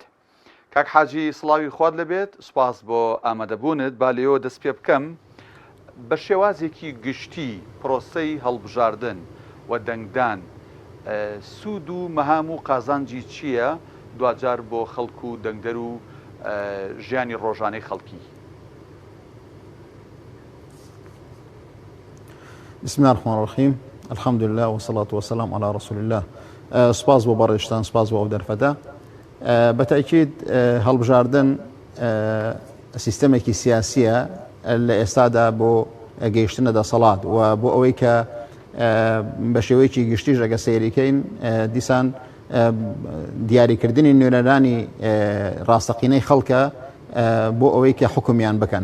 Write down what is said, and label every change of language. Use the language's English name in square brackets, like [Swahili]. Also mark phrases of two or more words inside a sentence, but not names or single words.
[Central Kurdish] کاک حاجی سڵاوی خوارد لەبێت، سوپاس بۆ ئامادەبوونت. با لێەوە دەست پێ بکەم بە شێوازێکی گشتی پرۆسەی هەڵبژاردن و دەنگدان سوود و مەهام و قازانجی چییە دوجار بۆ خەڵک و دەنگدەر و ژیانی ڕۆژانەی خەڵکی؟ [Arabic] بسم الله الرحمن الرحیم. الحمد لله والصلاة والسلام على رسول الله. [Central Kurdish] سپاس بۆ بەڕێشتان، سپاس بۆ ئەو دەرفەتە. بەتاکید هەڵبژاردن سیستەمێکی سیاسیە لە ئێستادا بۆ گەیشتنە دەسەڵات و بۆ ئەوەی کە بە شێوەیەکی گشتیش ئەگە سەیریکەین دیسان دیاریکردنی نوێنەرانی ڕاستەقینەی خەڵکە بۆ ئەوەی کە حکومیان بکەن.